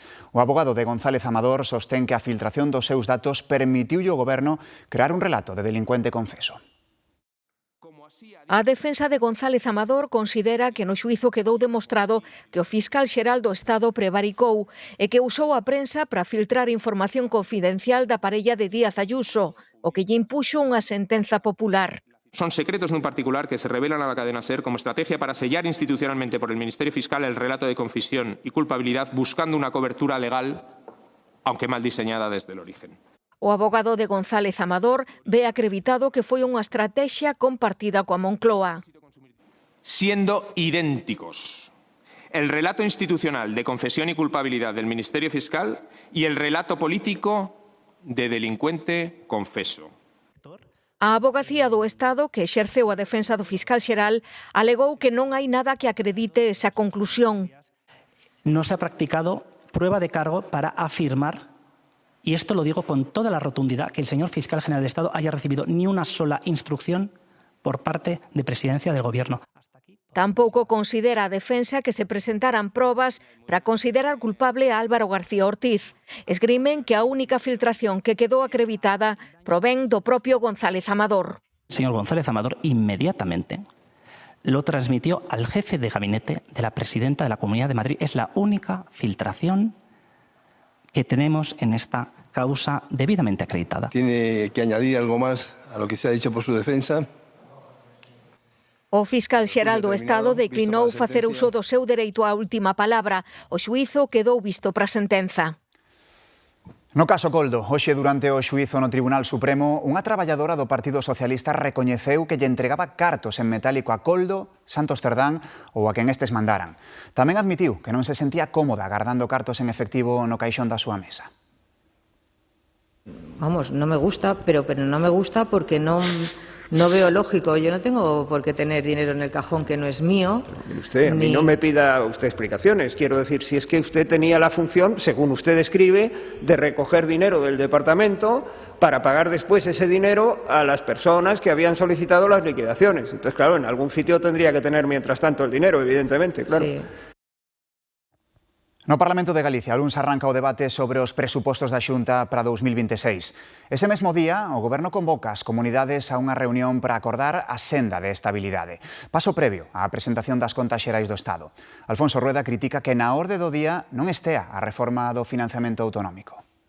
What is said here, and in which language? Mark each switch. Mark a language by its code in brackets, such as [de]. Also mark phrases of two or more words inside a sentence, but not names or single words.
[gl] O abogado de González Amador sostén que a filtración dos seus datos permitiulle ao goberno crear un relato de delincuente confeso. A defensa de González Amador considera que no xuízo quedou demostrado que o fiscal xeral do Estado prevaricou e que usou a prensa para filtrar información confidencial da parella de Díaz Ayuso, o que lle impuxo unha sentenza popular. [es] Son secretos de un particular que se revelan a la cadena SER como estrategia para sellar institucionalmente por el Ministerio Fiscal el relato de confesión y culpabilidad buscando una cobertura legal, aunque mal diseñada desde el origen. [gl] O abogado de González Amador ve acreditado que foi unha estrategia compartida coa Moncloa. [es] Siendo idénticos el relato institucional de confesión y culpabilidad del Ministerio Fiscal y el relato político de delincuente confeso. [gl] A Avogacía do Estado, que exerceu a defensa do fiscal xeral, alegou que non hai nada que acredite esa conclusión. [es] No se ha practicado prueba de cargo para afirmar, y esto lo digo con toda la rotundidad, que el señor fiscal general de Estado haya recibido ni una sola instrucción por parte de Presidencia del Gobierno. [gl] Tampouco considera a defensa que se presentaran probas para considerar culpable a Álvaro García Ortiz. Esgrimen que a única filtración que quedou acreditada provén do propio González Amador. [es] El señor González Amador inmediatamente lo transmitió al jefe de gabinete de la presidenta de la Comunidad de Madrid. Es la única filtración que tenemos en esta causa debidamente acreditada. ¿Tiene que añadir algo más a lo que se ha dicho por su defensa? [gl] O fiscal xeral do Estado declinou facer uso do seu dereito á última palabra. O xuízo quedou visto para a sentenza. No caso Coldo, hoxe durante o xuízo no Tribunal Supremo, unha traballadora do Partido Socialista recoñeceu que lle entregaba cartos en metálico a Coldo, Santos Cerdán ou a quen estes mandaran. Tamén admitiu que non se sentía cómoda guardando cartos en efectivo no caixón da súa mesa. [es] Vamos, no me gusta, pero no me gusta porque no veo lógico. Yo no tengo por qué tener dinero en el cajón que no es mío. Usted, a mí no me pida usted explicaciones. Quiero decir, si es que usted tenía la función, según usted escribe, de recoger dinero del departamento para pagar después ese dinero a las personas que habían solicitado las liquidaciones. Entonces, claro, en algún sitio tendría que tener mientras tanto el dinero, evidentemente, claro. Sí. [gl] No Parlamento de Galicia, a luns arranca o debate sobre os presupostos da Xunta para 2026. Ese mesmo día, o Goberno convoca as comunidades a unha reunión para acordar a senda de estabilidade. Paso previo á presentación das contas xerais do Estado. Alfonso Rueda critica que na orde do día non estea a reforma do financiamento autonómico.